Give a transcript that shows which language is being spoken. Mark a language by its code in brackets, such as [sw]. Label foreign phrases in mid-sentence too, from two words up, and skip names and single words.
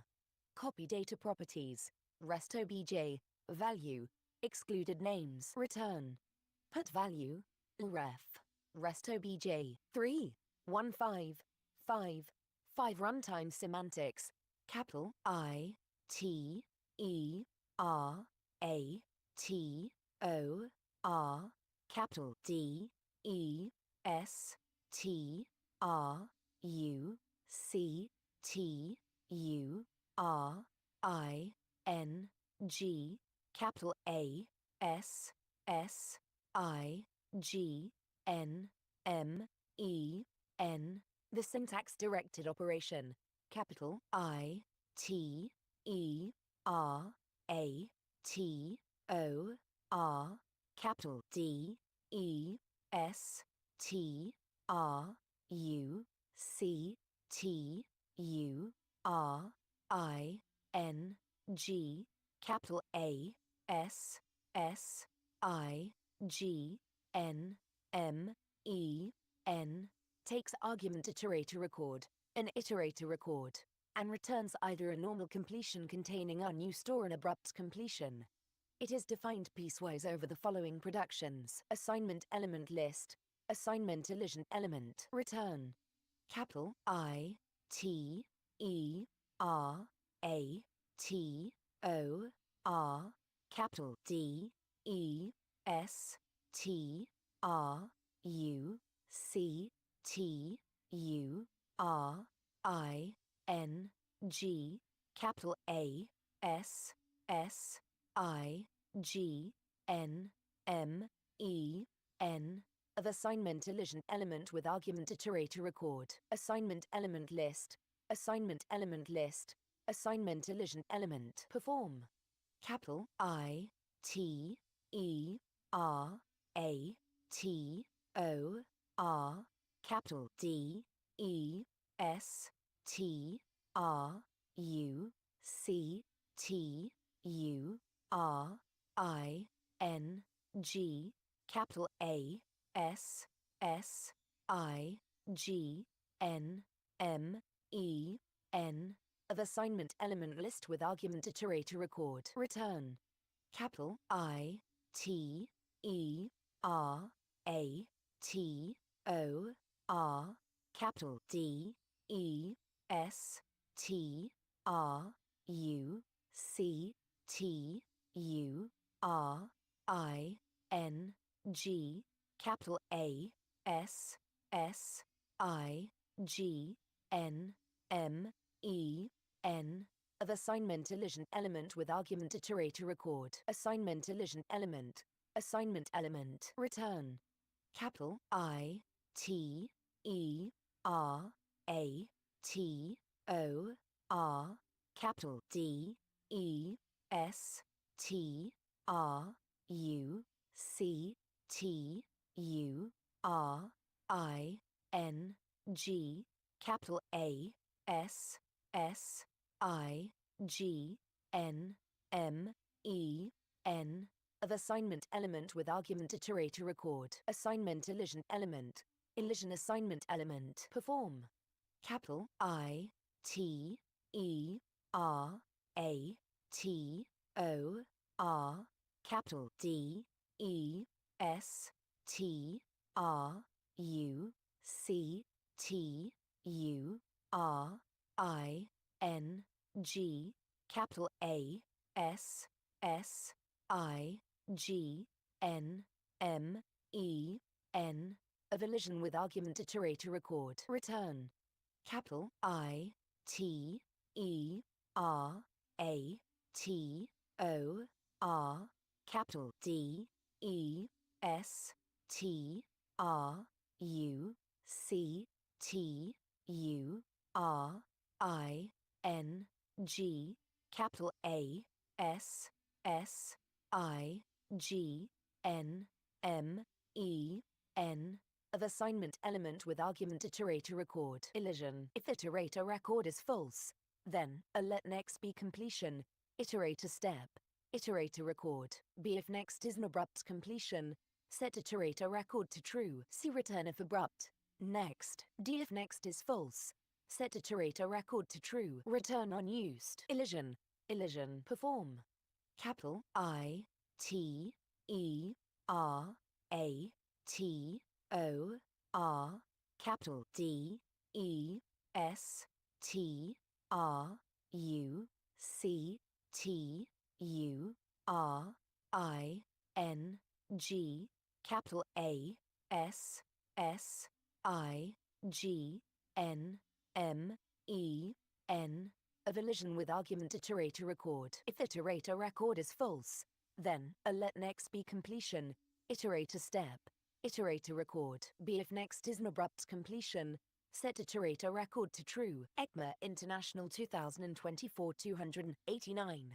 [en] Copy data properties, rest obj, value, excluded names, return. Put value, ref, rest obj, 3155 runtime semantics, capital I T E R A T O R capital D E S T R U C T U R I N G capital A S S I G N M E N. The syntax directed operation. Capital I T E R A T O R capital D E S T R U C T U R I N G capital A S S I G N M E N takes argument iterator record, an iterator record, and returns either a normal completion containing unused or an abrupt completion. It is defined piecewise over the following productions: assignment element list, assignment elision element, return. Capital I T E R A T O R capital D E S T R U C T U R I N G capital A S S I G N M E N of assignment elision element with argument iterator record, assignment element list, assignment element list, assignment elision element, perform. Capital I T E R A T O R capital D E S T R U C T U R I N G capital A S S I G N M E N of assignment element list with argument iterator record, return. Capital I T E R A T O R capital D E S T R U C T U R I N G capital A S S I G N M E N of assignment elision element with argument iterator record, assignment elision element, assignment element, return. Capital I T E R A T O R capital D E S T R U C T U R I N G capital A S S I G N M E N of assignment element with argument iterator record, assignment elision element, elision assignment element, perform. Capital I T E R A T O R capital D E S T R U C T U R I N G capital A S S I G N M E N of elision with argument iterator record, return. Capital I T E R A T O R capital D E S T R U C T U R I N G capital A S S I G N M E N of assignment element with argument iterator record, elision. If iterator record is false, then a let next be completion, iterator step, iterator record. B if next is an abrupt completion, set iterator record to true, see return if abrupt. Next. D if next is false, set iterator record to true, return unused. Elision. Elision. Perform. Capital I T E R A T O R capital D E S T R U C T U R I N G capital A S S I G N M E N a collision with argument iterator record. If iterator record is false, then a let next be completion, iterator step, iterator record. B if next is an abrupt completion, set iterator record to true. ECMA International 2024 289.